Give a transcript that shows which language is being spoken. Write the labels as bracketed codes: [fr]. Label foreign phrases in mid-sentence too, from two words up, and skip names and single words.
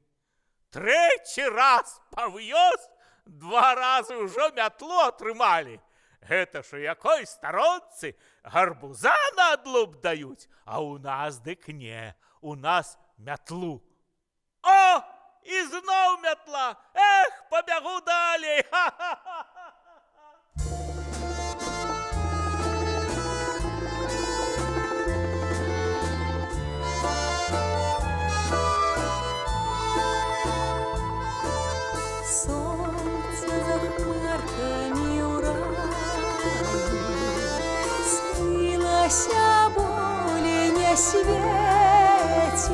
[be] Трэці раз павёз, 2 разы ўжо мятлу атрымалі. Гэта ж у якой старонцы гарбуза на адлуп даюць, а ў нас дык не, у нас мятлу. О, і зноў мятла! Эх, пабягу далей! [ru] Солнце [be] за хмарками урагу скрылася, [ru] более не светить.